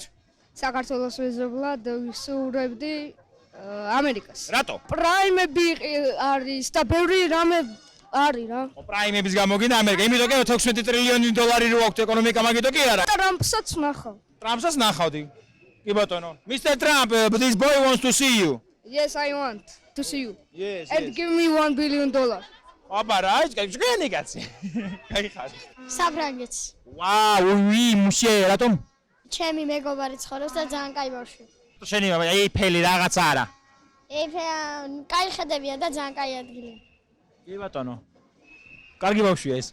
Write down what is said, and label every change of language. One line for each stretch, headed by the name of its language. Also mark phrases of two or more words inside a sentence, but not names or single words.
Georgian: საქართველოს მეზობლად ვისურვებდი ამერიკას. რატო? პრაიმები არის და ბევრი რამე არის რა. პრაიმების გამო გინდა ამერიკა, იმიტომ კი 16 ტრილიონი დოლარი რო აქვს ეკონომიკა, მაგითო კი არა. ტრამპსაც ნახავ. ტრამპსაც ნახავდი. კი ბატონო.
English: Mr. Trump, this boy wants to see you. Yes, I want to see you. Yes, And give me $1 billion.
Georgian: აბა რა, ჯგენი კაცი. გაიხარ. საფრანგეთს. ვაუ, მუშე, რატომ? ჩემი მეგობარი ცხოვრობს და ძალიან კაი ბავშვი. შენი ეიფელი რაღაცა არა. კაი ხედებია და ძალიან კაი ადგილი. კი ბატონო. კარგი ბავშვია ეს.